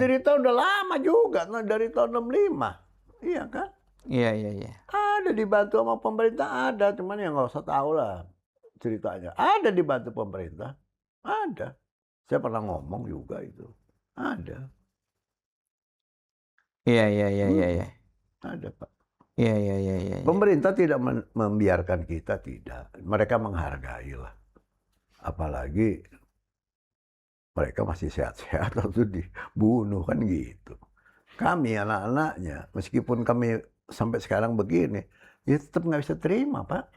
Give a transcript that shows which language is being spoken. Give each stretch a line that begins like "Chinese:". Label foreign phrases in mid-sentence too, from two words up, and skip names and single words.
Indonesian: menderita udah lama juga, nah, dari tahun 65. Iya kan? Iya. Ada dibantu sama pemerintah, ada, cuman ya nggak usah tahu lah ceritanya. Ada dibantu pemerintah, ada. Saya pernah ngomong juga itu, ada. Iya, iya, iya, iya, iya. Ada, Pak. Iya, iya, iya, iya. Pemerintah tidak membiarkan kita, tidak. Mereka menghargai lah. Apalagi mereka masih sehat-sehat lalu dibunuh kan gitu. Kami anak-anaknya, meskipun kami sampai sekarang begini, ya tetap nggak bisa terima, Pak.